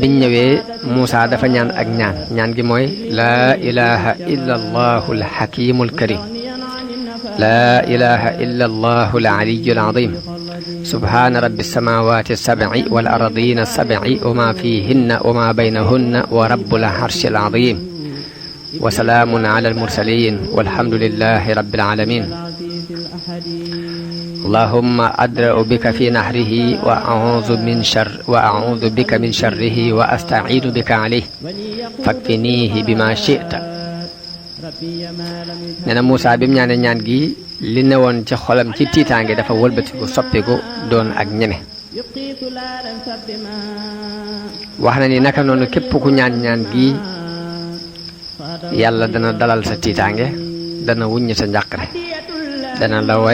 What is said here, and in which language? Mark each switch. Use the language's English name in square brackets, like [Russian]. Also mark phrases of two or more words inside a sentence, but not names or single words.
[Wolof] biñ ñëwee Muusaa dafa ñaan ak ñaan gi mooy [Arabic] لا إله إلا الله الحكيم الكريم لا إله إلا الله العلي العظيم سبحان رب السماوات السبع والأرضين السبع وما فيهن وما بينهن ورب العرش العظيم وسلام على المرسلين والحمد لله رب العالمين اللهم أدرأ بك في نحره وأعوذ بك من شره وأستعيذ بك عليه فاكفنيه بما شئت [Wolof] nee na Muusaa bi mu ñaanee ñaan gi li newoon ci xolam ci tiitaange dafa wëlbatiku soppiku doon ak ñeme wax na ni naka noonu képp ku ñaan gi yàlla dana dalal sa tiitaange dana wuññi sa njàqare dana la